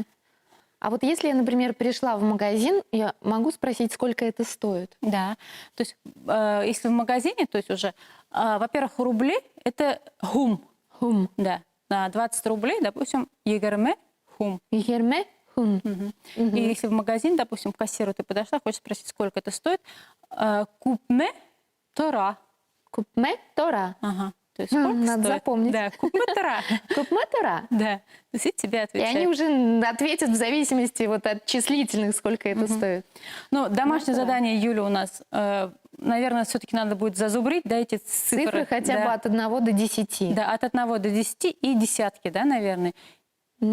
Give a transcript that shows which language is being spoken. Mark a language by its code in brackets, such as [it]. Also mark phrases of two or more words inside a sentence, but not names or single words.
[ru] А вот если я, например, пришла в магазин, я могу спросить, сколько это стоит? Да. То есть, если в магазине, то есть уже, во-первых, рубли — это хум. Хум. Да. На 20 рублей, допустим, 20 хум. [ba] Егерме хун. [ru] И если в магазин, допустим, к кассиру ты подошла, хочешь спросить, сколько это стоит, [ba] купме тора. Купме тора. [ru] Ага. То есть сколько Надо стоит? запомнить. Да, [ba] купме тора. Купме тора. [ru] Да. То есть и тебе И отвечают. они уже ответят в зависимости вот от числительных, сколько это стоит. Ну, домашнее да. задание Юли у нас, наверное, все-таки надо будет зазубрить, да, эти цифры. Цифры хотя бы Да. от 1 до 10. Да, от 1 до 10 и десятки, да, наверное. Ну,